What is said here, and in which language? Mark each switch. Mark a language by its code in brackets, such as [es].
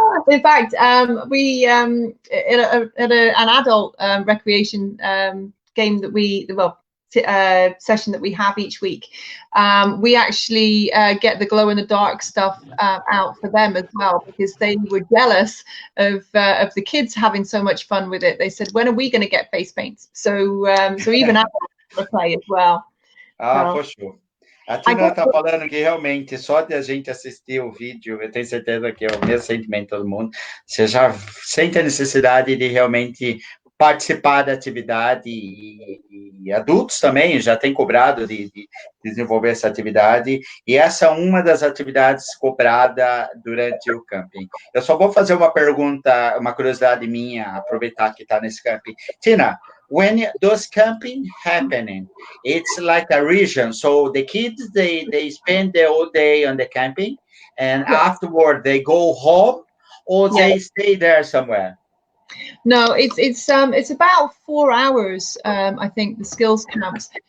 [en] In fact, we at an adult recreation game that session that we have each week, we actually get the glow in the dark stuff out for them as well, because they were jealous of the kids having so much fun with it. They said, when are we going to get face paints? So even adults play as well. [pt] Poxa. A Tina está falando que realmente só de a gente assistir o vídeo, eu tenho certeza que é o mesmo sentimento de todo mundo, você já sente a necessidade de realmente participar da atividade, e adultos também já têm cobrado de desenvolver essa atividade, e essa é uma das atividades cobrada durante o camping. Eu só vou fazer uma pergunta, uma curiosidade minha, aproveitar que está nesse camping. [en] Tina, when does camping happening? It's like a region, so the kids, they spend the whole day on the camping, and afterward they go home, or they stay there somewhere? No, it's about 4 hours, I think, the skills camps.